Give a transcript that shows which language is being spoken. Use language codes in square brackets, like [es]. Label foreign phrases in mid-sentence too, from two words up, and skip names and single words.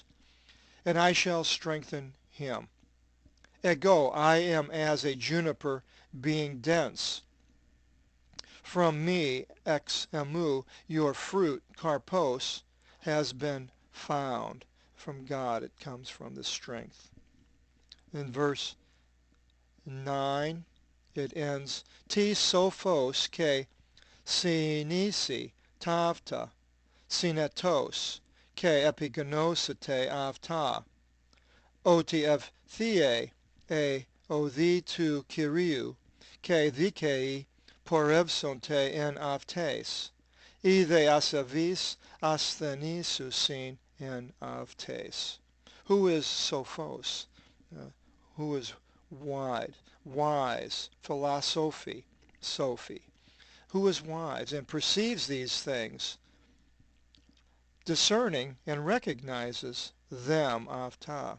[en] And I shall strengthen him. Ego, I am as a juniper being dense. From me, [el] ἐξ ἐμοῦ, [en] your fruit, karpos, has been found. From God it comes from the strength. In verse 9, it ends, [el] τί σοφὸς καὶ συνήσει ταῦτα, συνετὸς, καὶ ἐπιγνώσεται αὐτά, ὅτι εὐθεῖαι, αἱ ὁδοὶ τοῦ Κυρίου, καὶ δίκαιοι πορεύσονται ἐν αὐταῖς, οἱ δὲ ἀσεβεῖς ἀσθενήσουσιν ἐν αὐταῖς. [en] Who is sophos? Who is wise, philosophy, Sophie. Who is wise and perceives these things, discerning and recognizes them, avta.